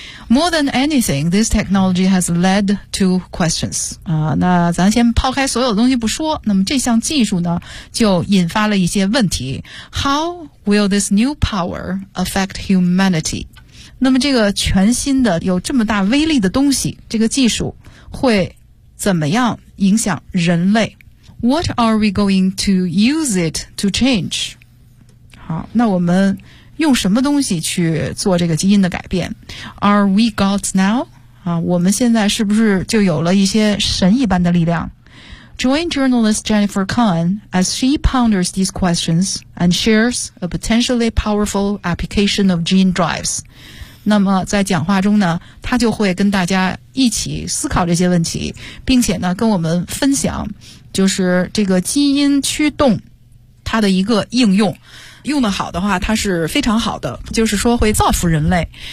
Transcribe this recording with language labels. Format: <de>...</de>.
<en>More than anything, this technology has led to questions.</en> <zh>那咱先抛开所有东西不说，那么这项技术呢，就引发了一些问题。</zh> <en>How will this new power affect humanity?</en> <zh>那么这个全新的，有这么大威力的东西，这个技术会怎么样影响人类？</zh> <en>What are we going to use it to change?</en> <zh>好，那我们用什么东西去做这个基因的改变？</zh> <en>Are we gods now?</en> <zh>啊，我们现在是不是就有了一些神一般的力量？</zh> <en>Join journalist Jennifer Kahn as she ponders these questions and shares a potentially powerful application of gene drives.</en> <zh>那么在讲话中呢，她就会跟大家一起思考这些问题，并且呢跟我们分享就是这个基因驱动它的一个应用。用得好的话它是非常好的，就是说会造福人类。</zh>